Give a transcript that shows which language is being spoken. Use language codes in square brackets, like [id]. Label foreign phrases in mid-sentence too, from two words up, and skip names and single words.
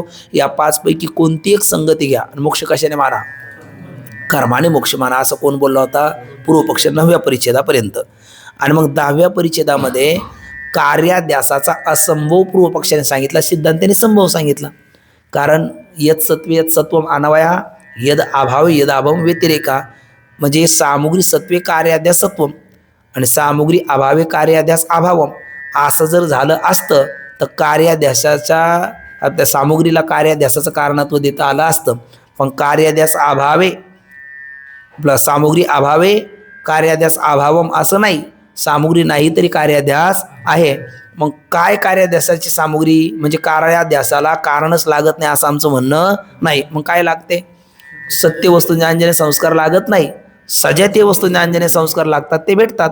[mr] या 5 पैकी कोणती एक संगती घ्या आणि मोक्ष कशाने माना? कर्माने मोक्ष माना. असं कोण बोलला होता? पूर्वपक्ष 9व्या परिच्छेदापर्यंत. आणि मग 10व्या परिच्छेदामध्ये कार्याध्यासाचा असंभव पूर्वपक्षाने सांगितला, सिद्धांताने संभव सांगितला. [sa] कारण यत सत्वे यत सत्वम अनवया यद अभाव यद अभाव व्यतिरेका, म्हणजे सामुग्री सत्वे कार्याध्यास सत्वम आणि सामुग्री अभावे कार्याध्यास अभावम. [mr] असं जर झालं असतं तर कार्याध्यासाच्या त्या सामुग्रीला कार्याध्यासाचं कारणत्व देता आलं असतं. [sa] पण कार्याध्यास अभावे सामुग्री अभावे कार्याध्यास अभावम [mr] असं नाही. सामुग्री नाही तरी कार्याध्यास आहे. मग काय कार्याध्यासाची सामुग्री? म्हणजे कार्याध्यासाला कारणच लागत नाही असं आमचं म्हणणं नाही. मग काय लागते? सत्य वस्तू ज्ञानजन्य संस्कार लागत नाही, सजातीय वस्तू ज्ञानजन्य संस्कार लागतात, ते भेटतात.